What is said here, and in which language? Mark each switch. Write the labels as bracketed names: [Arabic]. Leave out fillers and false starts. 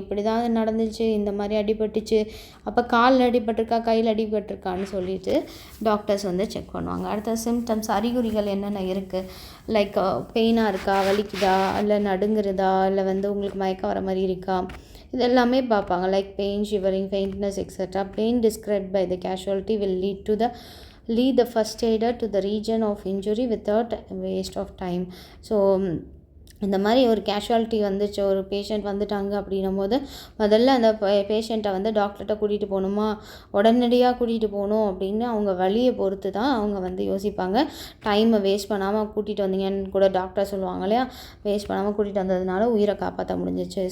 [Tamil] இப்படி தான் நடந்துச்சு, இந்த மாதிரி அடிபட்டுச்சு, அப்போ காலில் அடிபட்டிருக்கா, கையில் அடிபட்டிருக்கான்னு சொல்லிட்டு டாக்டர்ஸ் வந்து செக் பண்ணுவாங்க. அடுத்த சிம்டம்ஸ், அறிகுறிகள் என்னென்ன இருக்குது, லைக் பெயினாக இருக்கா, வலிக்குதா, இல்லை நடுங்குறதா, இல்லை வந்து உங்களுக்கு மயக்கம் வர மாதிரி இருக்கா, இது எல்லாமே பார்ப்பாங்க. [English] Like pain, shivering, faintness etcetera. Pain described by the casualty will lead the first aider to the region of injury without waste of time. [Tamil] So இந்த மாதிரி ஒரு கேஷுவாலிட்டி வந்துச்சு, ஒரு பேஷண்ட் வந்துட்டாங்க அப்படின்னும் போது முதல்ல அந்த பேஷண்ட்டை வந்து டாக்டர்கிட்ட கூட்டிகிட்டு போகணுமா, உடனடியாக கூட்டிகிட்டு போகணும் அப்படின்னு அவங்க வழியை பொறுத்து தான் அவங்க வந்து யோசிப்பாங்க. டைமை வேஸ்ட் பண்ணாமல் கூட்டிகிட்டு வந்தீங்கன்னு கூட டாக்டர் சொல்லுவாங்க இல்லையா, வேஸ்ட் பண்ணாமல் கூட்டிகிட்டு வந்ததுனால உயிரை காப்பாற்ற முடிஞ்சிச்சு.